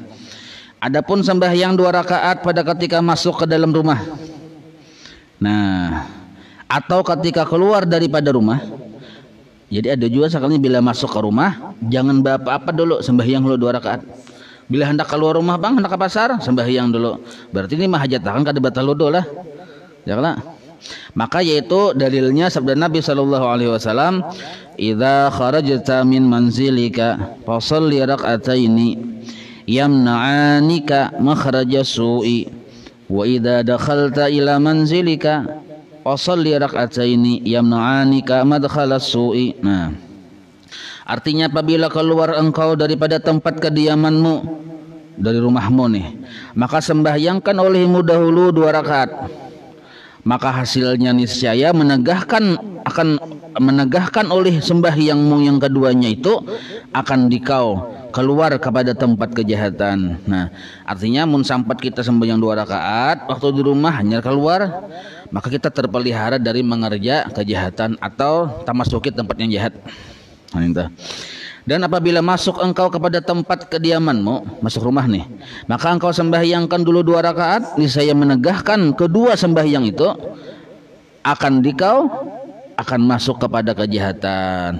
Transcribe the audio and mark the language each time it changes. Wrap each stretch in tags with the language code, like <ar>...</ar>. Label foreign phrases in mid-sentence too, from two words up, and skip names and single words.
<id>Adapun sembahyang 2 rakaat pada ketika masuk ke dalam rumah, nah atau ketika keluar daripada rumah. Jadi ada juga sekali bila masuk ke rumah jangan apa-apa dulu, sembahyang dulu 2 rakaat. Bila hendak keluar rumah bang, hendak ke pasar, sembahyang dulu.</id> <bjn>Berarti ini mah hajat kada batal wudu lah.</bjn> <id>Janganlah. Maka yaitu dalilnya sabda Nabi</id> <ar>صلى الله عليه وسلم إذا خرجت من منزلك فصل ركعتين يمنعانك مخرج السوء وإذا دخلت إلى منزلك فصل ركعتين يمنعانك مدخل السوء."</ar> <id>Nah, artinya apabila keluar engkau daripada tempat kediamanmu, dari rumahmu nih, maka sembahyangkan olehmu dahulu 2 rakaat. Maka hasilnya niscaya akan menegahkan oleh sembahyangmu yang keduanya itu akan dikau keluar kepada tempat kejahatan.</id> <bjn>Nah, artinya mun sampat kita sembahyang 2 rakaat waktu di rumah hanya keluar, maka kita terpelihara dari mengerja kejahatan atau tamasuki tempat yang jahat.</bjn> <id>Nah, dan apabila masuk engkau kepada tempat kediamanmu, masuk rumah nih, maka engkau sembahyangkan dulu 2 rakaat, niscaya menegahkan kedua sembahyang itu akan dikau akan masuk kepada kejahatan.</id>